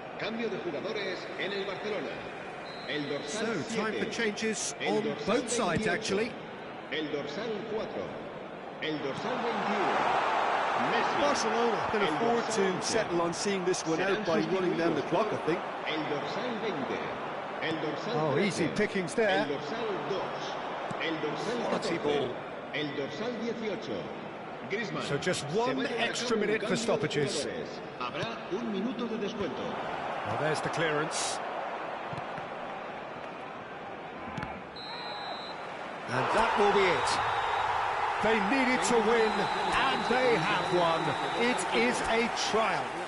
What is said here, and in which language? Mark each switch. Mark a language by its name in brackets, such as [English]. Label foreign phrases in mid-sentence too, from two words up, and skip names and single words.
[Spanish] Cambio de jugadores en el Barcelona. El dorsal [English] So, time [Spanish] 7. [English] for changes [Spanish] El [English] on [Spanish] dorsal [English] both sides, [Spanish] 28. [English] actually. [Spanish] El dorsal 4. El dorsal 21. Messi. [English] Barcelona can [Spanish] El [English] afford [Spanish] dorsal [English] to [Spanish] 11. [English] settle on seeing this one [Spanish] Serán [English] out by running down the [Spanish] sustituidos [English] clock, I [Spanish] por [English] think. [Spanish] El dorsal 20. El dorsal [English] Oh, [Spanish] 13. [English] easy pickings there. [Spanish] El dorsal 2. El dorsal [English] Quality [Spanish] 14. [English] ball. [Spanish] El dorsal 18. Griezmann. [English] So just [Spanish] Se [English] one [Spanish] va a llevar a [English] extra [Spanish] cabo un [English] minute for [Spanish] cambio de [English] stoppages. [Spanish] jugadores. Habrá un minuto de descuento. [English] Well, there's the clearance. And that will be it. They needed to win, and they have won. It is a triumph.